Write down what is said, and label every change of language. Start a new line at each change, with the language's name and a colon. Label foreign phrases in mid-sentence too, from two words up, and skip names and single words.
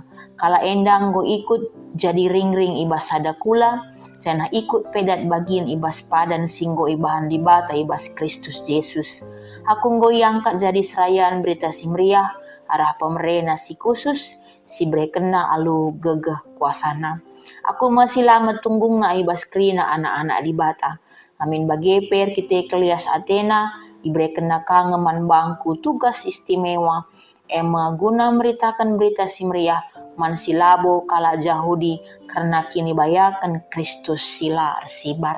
Batak Karo: Kala enda nggo ikut jadi ring-ring ibas sada kula, cana ikut pedat bagin ibas padan singgo ibahan di bata ibas Kristus Yesus. Aku nggoyangkat jadi serayan berita simriah arah pemerena si khusus si brekena alu gegeh kuasana. Aku masih lama tunggung na ibas krina anak-anak di bata. Amin bageper kita kelias Athena ibrekena kangeman bangku tugas istimewa ema guna meritakan berita simriah man silabo kala Yahudi karena kini bayakan Kristus sila arsibar.